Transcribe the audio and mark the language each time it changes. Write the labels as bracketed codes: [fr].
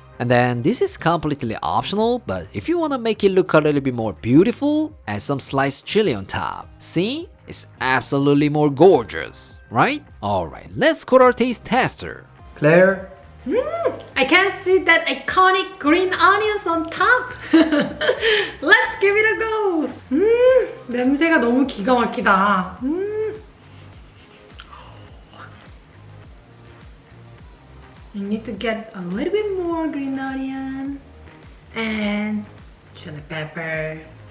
[en] And then this is completely optional, but if you want to make it look a little bit more beautiful, add some sliced chili on top. See? It's absolutely more gorgeous, right? Alright, let's go to our taste tester. Claire? I can see that iconic green onions on top. Let's give it a go. [ko] 냄새가 너무 기가 막히다. [en] You need to get a little bit more green onion and chili pepper.